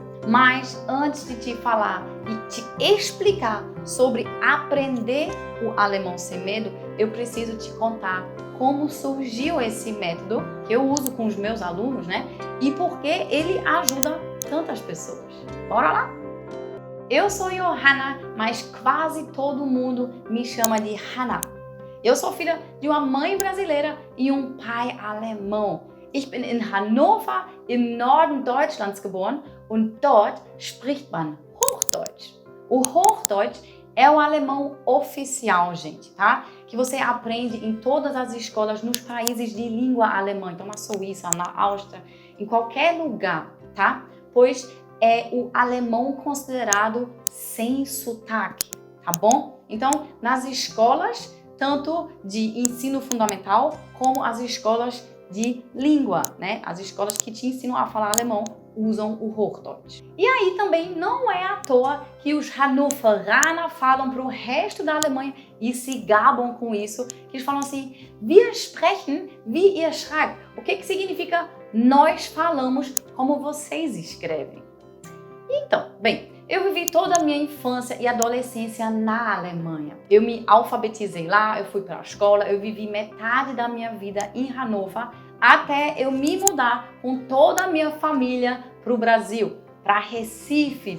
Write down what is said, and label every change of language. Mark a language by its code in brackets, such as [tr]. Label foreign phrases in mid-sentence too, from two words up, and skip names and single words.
[pt] Mas antes de te falar e te explicar sobre aprender o alemão sem medo, eu preciso te contar como surgiu esse método que eu uso com os meus alunos, né? E por que ele ajuda tantas pessoas. Bora lá? Eu sou Johanna, mas quase todo mundo me chama de Hannah. Eu sou filha de uma mãe brasileira e um pai alemão. [de] Ich bin in Hannover im Norden Deutschlands geboren und dort spricht man Hochdeutsch. [pt] O Hochdeutsch é o alemão oficial, gente, tá? Que você aprende em todas as escolas nos países de língua alemã. Então, na Suíça, na Áustria, em qualquer lugar, tá? Pois é o alemão considerado sem sotaque, tá bom? Então, nas escolas, tanto de ensino fundamental, como as escolas de língua, né? As escolas que te ensinam a falar alemão usam o Hochdeutsch. E aí também não é à toa que os Hannoveraner falam para o resto da Alemanha e se gabam com isso, que eles falam assim, [de] wir sprechen wie ihr schreibt. [pt] O que significa nós falamos como vocês escrevem? Então, bem, eu vivi toda a minha infância e adolescência na Alemanha. Eu me alfabetizei lá, eu fui para a escola, eu vivi metade da minha vida em Hannover, até eu me mudar com toda a minha família para o Brasil, para Recife.